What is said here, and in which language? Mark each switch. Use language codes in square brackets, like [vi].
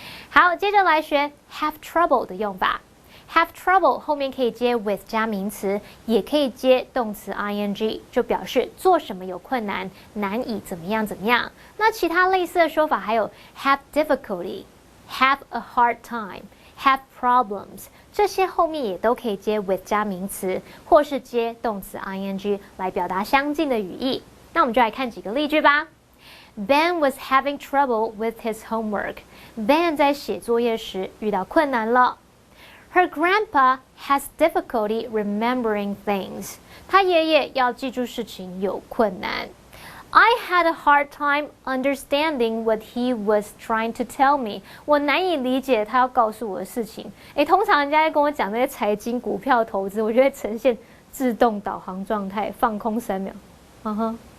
[zh] 好，接着来学 have trouble 的用法。Have trouble 后面可以接 with 加名词，也可以接动词 ing， 就表示做什么有困难，难以怎么样怎么样。那其他类似的说法还有 have difficulty、have a hard time、have problems， 这些后面也都可以接 with 加名词，或是接动词 ing 来表达相近的语义。那我们就来看几个例句吧。 [en] Ben was having trouble with his homework. [zh] Ben 在写作业时遇到困难了。 [en] Her grandpa has difficulty remembering things. [zh] 他爷爷要记住事情有困难。 [en] I had a hard time understanding what he was trying to tell me. [zh] 我难以理解他要告诉我的事情。通常人家在跟我讲那些财经、股票投资，我就会呈现自动导航状态，放空3秒。哦。